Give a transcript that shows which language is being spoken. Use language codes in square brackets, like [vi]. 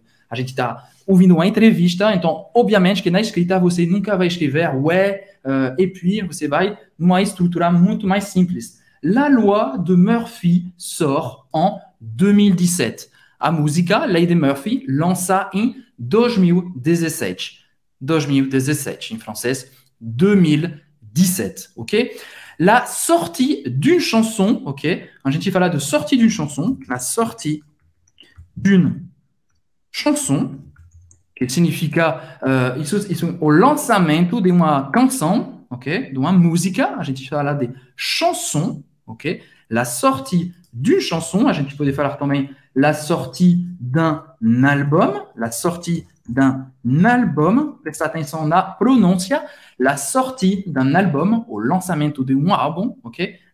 [pt] A gente está ouvindo uma entrevista. Então, obviamente que na escrita você nunca vai escrever ouais, e puis você vai numa estrutura muito mais simples. [fr] La loi de Murphy sort en 2017. [pt] A música Lei de Murphy lança em 2017. 2017, em francês, 2017, ok? [fr] La sortie d'une chanson, ok? [pt] A gente fala de [fr] sortie d'une chanson, la sortie d'une chanson, [pt] que significa isso o lançamento de uma canção, ok? De uma música, a gente fala de chanson, ok? [fr] La sortie d'une chanson, [pt] a gente pode falar também [fr] la sortie d'un album, la sortie d'un album, [pt] presta atenção na pronúncia, [fr] la sortie d'un album, [pt] o lançamento de um álbum, ok?